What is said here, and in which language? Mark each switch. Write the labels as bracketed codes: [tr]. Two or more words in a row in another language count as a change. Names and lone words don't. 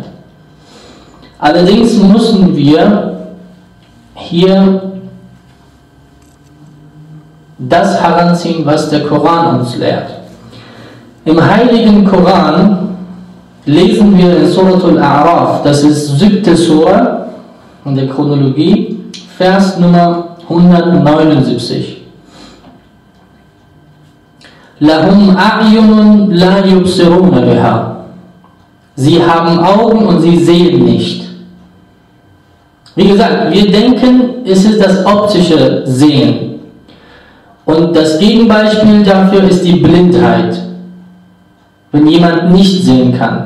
[de] Allerdings müssen wir hier das heranziehen, was der Koran uns lehrt. Im heiligen Koran lesen wir in Surat Al-A'raf, das ist 7. Surah in der Chronologie, Vers Nummer 179. [ar] لهم أعين لا يبصرون بها. [de] Sie haben Augen und sie sehen nicht. Wie gesagt, wir denken, es ist das optische Sehen. Und das Gegenbeispiel dafür ist die Blindheit. Wenn jemand nicht sehen kann.